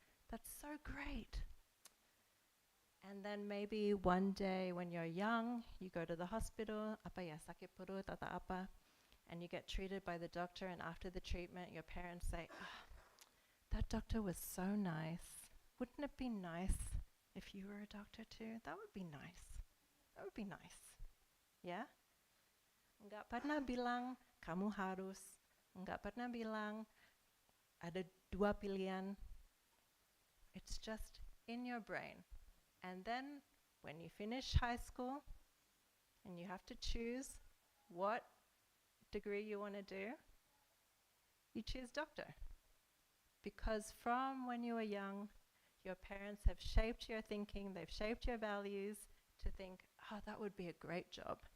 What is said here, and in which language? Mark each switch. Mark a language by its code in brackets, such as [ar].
[en] That's so great. And then maybe one day when you're young, you go to the hospital, [id] sakit perut atau apa, [en] and you get treated by the doctor, and after the treatment, your parents say, that doctor was so nice. Wouldn't it be nice if you were a doctor too? That would be nice. That would be nice. Yeah? [id] Enggak pernah bilang, kamu harus. Enggak pernah bilang, ada dua pilihan. [en] It's just in your brain. And then when you finish high school and you have to choose what degree you want to do, you choose doctor. Because from when you were young, your parents have shaped your thinking, they've shaped your values to think, oh, that would be a great job.